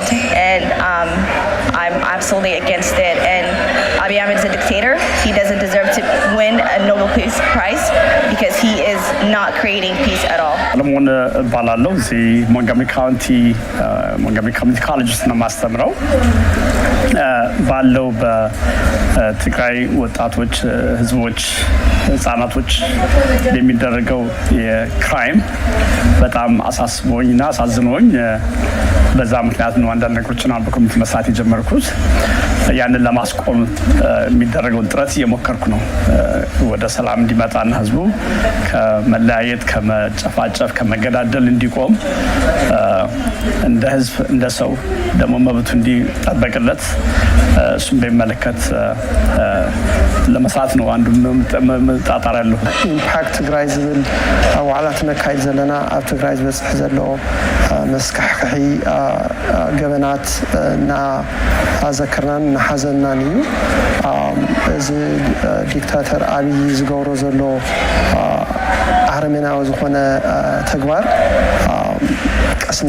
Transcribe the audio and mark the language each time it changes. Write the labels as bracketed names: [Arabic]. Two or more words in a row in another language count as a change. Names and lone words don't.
[English] And I'm absolutely against it. And Abiy Ahmed is a dictator. He doesn't deserve to win a Nobel Peace Prize because he is not creating peace at all. Montgomery County College is [Amharic] ማስተምረው ባለው በትግራይ ወጣቶች ህዝቦች ህፃናቶች የሚደረገው የክራይም በጣም አሳስቦኝና አሳዝኖኝ በዛ ምክንያት ነው አንዳንድ ነገሮችን በኮሚቴ መስራት የጀመርኩት። ያንን ለማስቆም የሚደረገውን ጥረት እየሞከርኩ ነው። ወደ ሰላም እንዲመጣና ህዝቡ ከመለያየት ከመጨፋጨፍ ከመገዳደል እንዲቆም እንደ ህዝብ እንደ ሰው ደግሞ መብቱ እንዲጠበቅለት እሱን በሚመለከት ለመስራት ነው አንዱ መጣጣር ያለው። [Tigrinya] ኢምፓክት ትግራይ ዝብል ዋዕላት ነካይድ ዘለና ኣብ ትግራይ ዝበፅሕ ዘሎ መስካሕካሒ ገበናት እና ኣዘክርናን ናሓዘናን እዩ። እዚ ዲክታተር አብይ ዝገብሮ ዘሎ አረመናዊ ዝኾነ ተግባር ቀስና